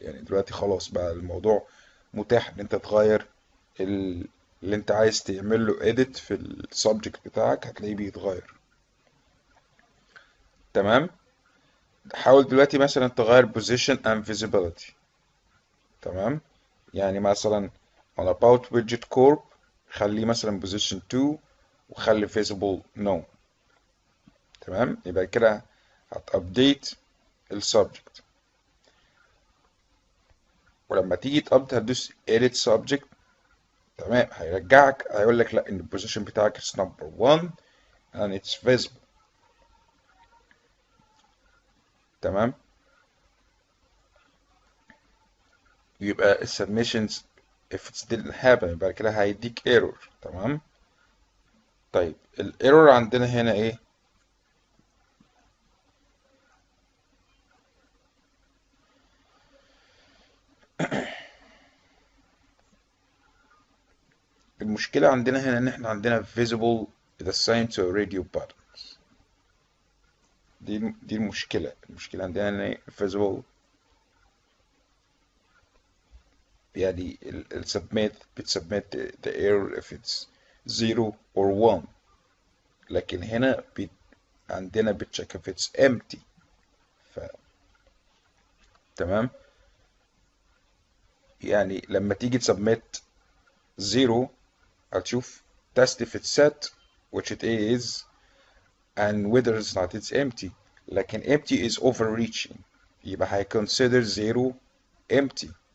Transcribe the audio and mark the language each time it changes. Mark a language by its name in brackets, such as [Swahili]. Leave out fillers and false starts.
[Arabic] يعني دلوقتي خلاص بقى الموضوع متاح ان انت تغير اللي انت عايز تعمل له edit في السبجكت بتاعك، هتلاقيه بيتغير. تمام. حاول دلوقتي مثلا تغير [English] position and visibility. [Arabic] تمام. يعني مثلا on about widget corp خليه مثلا position 2 وخلي visible no. تمام. يبقى كده هتابديت السبجكت، ولما تيجي تابديت هتدوس [English] edit subject. [Arabic] تمام. هيرجعك هيقول لك لا ان البوزيشن بتاعك [English] is number 1 and it's visible. [Arabic] تمام. يبقى السبمشنز [English] if it didn't happen [Arabic] يبقى كده هيديك error. تمام. طيب الايرور عندنا هنا ايه؟ المشكلة عندنا هنا ان احنا عندنا [English] visible is assigned to radio buttons. [Arabic] دي المشكلة عندنا ان إيه؟ visible يعني السبميت بتسبميت [English] the error if it's 0 or 1، [Arabic] لكن هنا عندنا بتشيك [English] if it's empty. [Arabic] ف... تمام. يعني لما تيجي تسبميت 0 هتشوف [English] test if it's set which it is and whether it's not it's empty. [Arabic] لكن [English] empty is overreaching [Arabic] يبقى [English] هيconsider 0 empty.